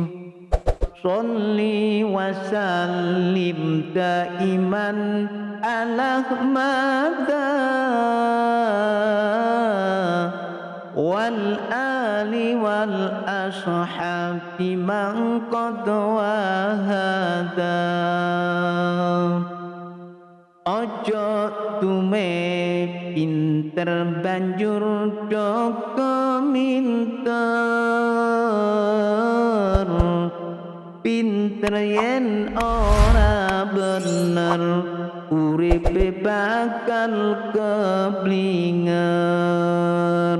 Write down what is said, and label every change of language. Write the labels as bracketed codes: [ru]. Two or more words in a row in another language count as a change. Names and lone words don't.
[ar] صل وسلم دائما على أحمد والآل والأصحاب من قد وحدا. [jv] Ojo tume pinter banjur doko minter, pinter yen ora bener uripe bakal keblinger.